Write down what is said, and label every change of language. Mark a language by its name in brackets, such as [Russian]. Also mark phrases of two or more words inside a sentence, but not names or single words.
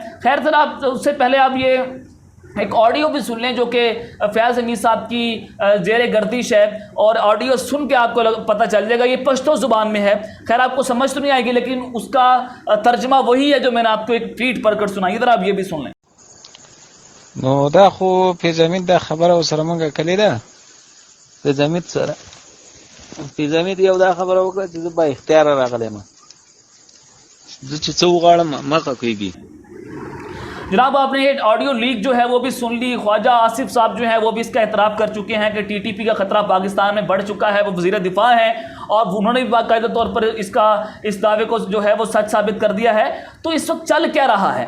[Urdu] خیر جناب, اس سے پہلے آپ یہ ایک آڈیو بھی سن لیں جو کہ فیض حمید صاحب کی زیر گردش ہے, اور آڈیو سن کے آپ کو پتہ چل جائے گا. یہ پشتو زبان میں ہے, خیر آپ کو سمجھ تو نہیں آئے گی, لیکن اس کا ترجمہ وہی ہے جو میں نے آپ کو ایک ٹویٹ پڑھ کر سنائی. ادھر آپ یہ بھی سن لیں. [Pashto] نو دا خو فیض حمید دا خبره وسره مونږه کلی ده. فیض حمید سره فیض حمید یو دا خبره وکړه چې زه با اختیار راغلی یم, زه چې څه وغواړم مخه کېږي. [Urdu] جناب آپ نے یہ آڈیو لیک جو ہے وہ بھی سن لی. خواجہ آصف صاحب جو ہیں وہ بھی اس کا اعتراف کر چکے ہیں کہ TTP کا خطرہ پاکستان میں بڑھ چکا ہے. وہ وزیر دفاع ہیں اور انہوں نے بھی باقاعدہ طور پر اس دعوے کو جو ہے وہ سچ ثابت کر دیا ہے. تو اس وقت چل کیا رہا ہے؟